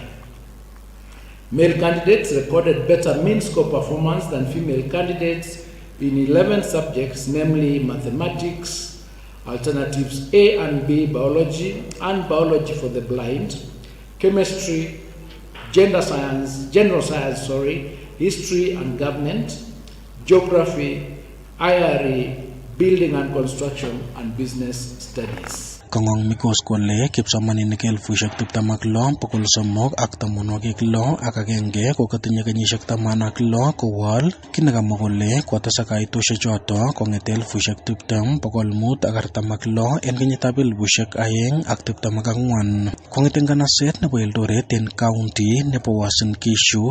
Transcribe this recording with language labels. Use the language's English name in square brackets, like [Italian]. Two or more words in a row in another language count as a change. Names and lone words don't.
[English] Male candidates recorded better mean score performance than female candidates in 11 subjects, namely mathematics, alternatives A and B, biology, and biology for the blind, chemistry, general science, history and government, geography, IRE, building and construction, and business studies. [Kalenjin] Kongong Migos kole kipsomaninik 26,300 ak 16 ak agenge ko katinye kenyisiek 16 kowal kinakamwa kole kotesak kaitoshek choto kongete 20,546 en kenyitab 2024 kongete nganaset nebo Eldoret en county nebo Uasin Gishu.